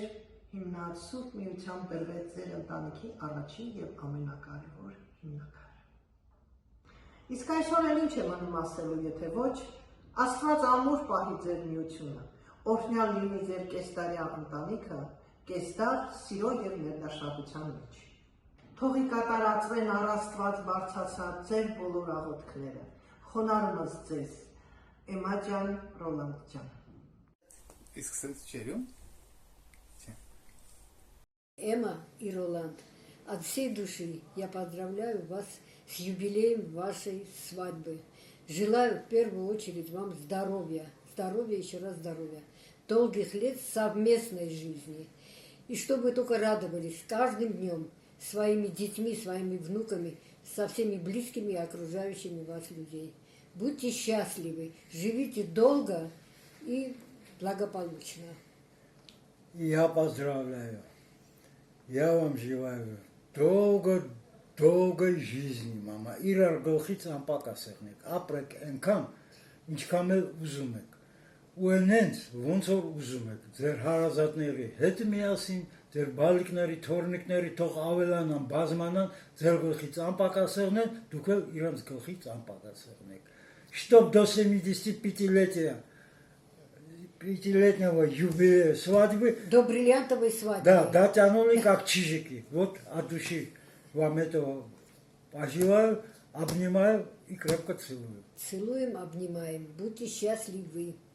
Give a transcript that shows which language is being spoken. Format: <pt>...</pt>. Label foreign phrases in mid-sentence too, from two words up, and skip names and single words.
<hy>հիմնած Սուրբ Միությամբ բերվեց ձեր ընտանիքի առաջին և ամենակարևոր հիմնաքարը։ Իսկ այսօր էլ ինչ եմ անում ասելու, եթե ոչ, Աստված ամուր պահի ձեր միությունը, օրհնյալ լինի ձեր կեսդարյա ընտանիքը, կեսդար սիրո և ներդաշնակության մեջ։ Թողի կատարածվեն առ Աստված բարձրացած ձեր բոլոր աղոթքները, խոնարհումս ձեզ, Էմա ջան, Ռոլանդ ջան։ Իսկ սենց չերում?</hy> <ru>Эмма и Роланд, от всей души я поздравляю вас с юбилеем вашей свадьбы. Желаю в первую очередь вам здоровья. Здоровья, еще раз здоровья. Долгих лет совместной жизни. И чтобы вы только радовались каждым днем своими детьми, своими внуками, со всеми близкими и окружающими вас людей. Будьте счастливы, живите долго и благополучно. Я поздравляю. Я вам желаю долгой жизни, мама.</ru> <hy>Իրար գլխից անպակաս եղնեք, ապրեք այնքան, ինչքան էլ ուզում եք։ Ու այնց ոնց որ ուզում եք, ձեր հարազատների հետ միասին, ձեր բալիկների, թորնիկների թող ավելանան, բազմանան, ձեր գլխից անպակաս եղնեն, դուք էլ իրանց գլխից անպակաս եղնեք։</hy> <ru>Чтоб до 75-летия пятилетнего юбилея свадьбы. До бриллиантовой свадьбы. Да, дотянули как чижики. Вот от души вам этого пожелаю, обнимаю и крепко целую. Целуем, обнимаем. Будьте счастливы.</ru>